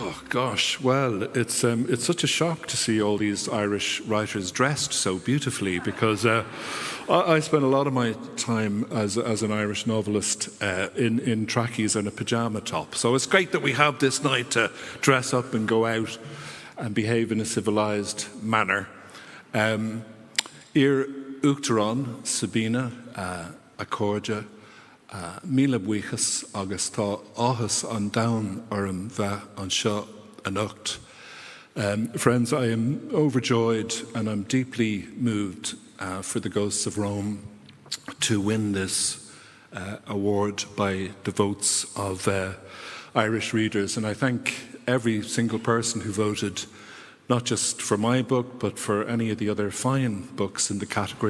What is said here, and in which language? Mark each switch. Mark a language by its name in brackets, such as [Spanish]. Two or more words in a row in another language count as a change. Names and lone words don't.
[English] Gosh, well, it's such a shock to see all these Irish writers dressed so beautifully, because I spent a lot of my time as an Irish novelist in trackies and a pyjama top. So it's great that we have this night to dress up and go out and behave in a civilised manner. [Irish] Ir Uachtaráin, Sabina, Accordia, Míle buíochas agus tá áthas an domhan orm bheith an seo anocht. [English] Friends, I am overjoyed and I'm deeply moved for the Ghosts of Rome to win this award by the votes of Irish readers. And I thank every single person who voted, not just for my book, but for any of the other fine books in the category.